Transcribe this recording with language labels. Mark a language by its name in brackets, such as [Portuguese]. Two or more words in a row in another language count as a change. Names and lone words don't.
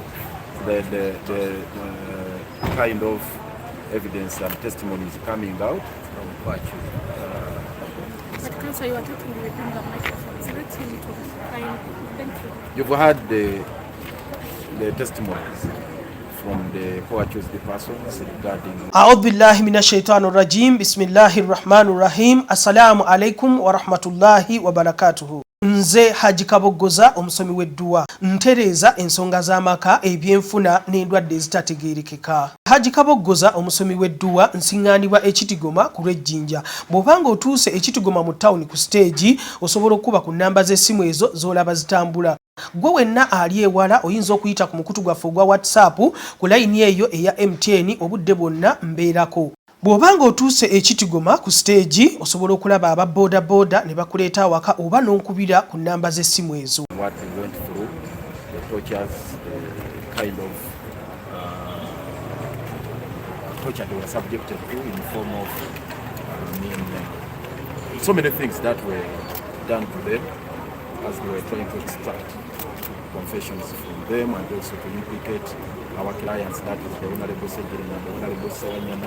[English] The kind of evidence and testimonies coming out. Councillor, you are talking with the microphone. So let's hear it fine. Thank you. You've heard the testimonies from the co-accused persons regarding. [Arabic] أعوذ بالله من الشيطان الرجيم. بسم الله الرحمن الرحيم. السلام عليكم ورحمة الله وبركاته. [Ganda] Nze Haji Kaboggoza omusomi w'edduwa ntereeza ensonga z'amaka ebyenfuna n'endwadde ezitategeerekeka. Haji Kaboggoza omusomi w'edduwa nsiŋŋaanibwa ekitigoma ku lw'ejjinja. Bw'obanga otuuse ekitigoma mu ttawuni ku siteegi osobola okuba ku nnamba z'essimu ezo z'olaba zitambula. Gwe wenna ali ewala oyinza okuyita ku mukutu gwaffe ogwa WhatsApp ku layini eyo eya MTN obudde bwonna mbeerako. Bw'obanga otuuse ekitigoma ku stage osobola okulaba aba boda boda ne bakuleeta awaka oba n'onkubira ku nnamba z'essimu ezo. [English] What we went through, the tortures, the kind of torture they were subjected to in the form of so many things that were done to them as they were trying to extract confessions from them and also to implicate our clients, that is the Honorable Ssegirinya and the Honorable Ssegirinya.